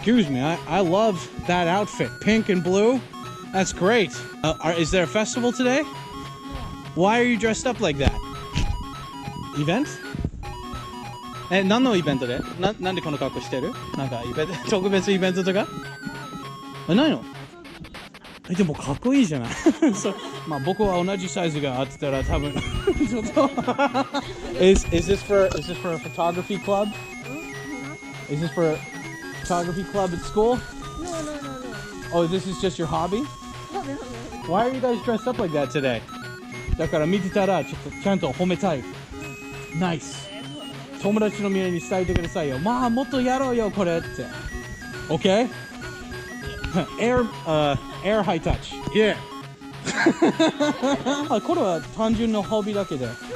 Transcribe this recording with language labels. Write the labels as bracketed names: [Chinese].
[English] Excuse me, I love that outfit. Pink and blue. That's great. Is there a festival today? Why are you dressed up like that? [Japanese] Event? 何のイベントで？なんでこの格好してる？なんか特別イベントとか？ないの？でもかっこいいじゃない。まあ僕は同じサイズがあってたら多分ちょっと。 [English] Is this for a photography club? Is this for a photography club at school? No. Oh, this is just your hobby? Why are you guys dressed up like that today? [Japanese] だから見てたらちょっとちゃんと褒めたい。 [English] Nice. [Japanese] 友達のみんなに伝えてくださいよ。まあもっとやろうよこれって。 [English] Okay? Air high touch. Yeah. [Japanese] これは単純なホビーだけで。